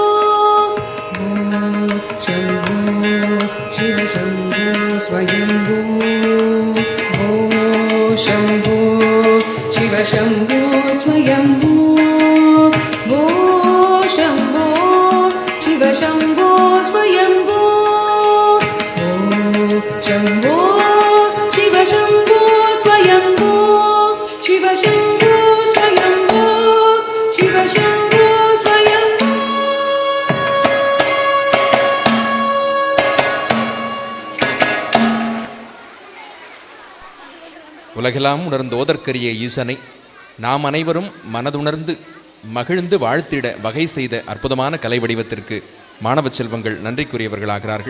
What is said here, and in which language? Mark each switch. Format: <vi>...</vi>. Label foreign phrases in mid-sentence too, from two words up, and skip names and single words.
<sa>शंभो शिव शंभो स्वयंभो शंभो शिव शंभो स्वयंभो शंभो शिव शंभो स्वयंभो शंभो शिव शंभो स्वयंभो शिव शंभो स्वयंभो शिव शंभो स्वयंभो</sa> <ta>உலகெல்லாம் உணர்ந்து ஓதற்கரிய ஈசனை நாம் அனைவரும் மனதுணர்ந்து மகிழ்ந்து வாழ்த்திட வகை செய்த அற்புதமான கலை வடிவத்திற்கு மாணவ செல்வங்கள் நன்றிக்குரியவர்களாகிறார்கள்.</ta>